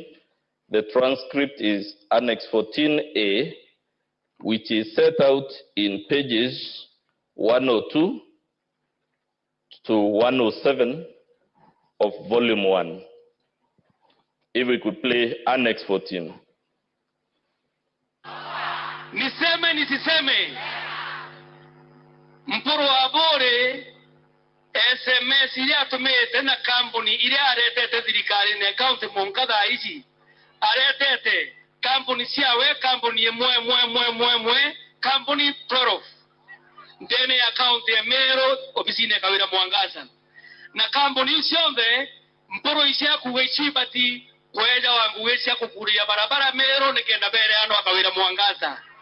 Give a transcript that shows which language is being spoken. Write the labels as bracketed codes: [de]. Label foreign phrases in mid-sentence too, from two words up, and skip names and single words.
[en] The transcript is Annex 14A, which is set out in pages 102 to 107 of Volume 1. If we could play Annex 14. [sw] Niseme nisiseme, [mer] mpuru wa bore SMS ile atumete na kampuni ile aretete thirikari na account Mwangaza ici aretete kampuni ciawe kampuni mwe kampuni 12 ndene account ya Meru ofisini ya Kawira Mwangaza na kampuni cionthe mpuru icia kuwechibati kweja wangu wecia kukuria barabara Meru nikenda bere ano Kawira Mwangaza.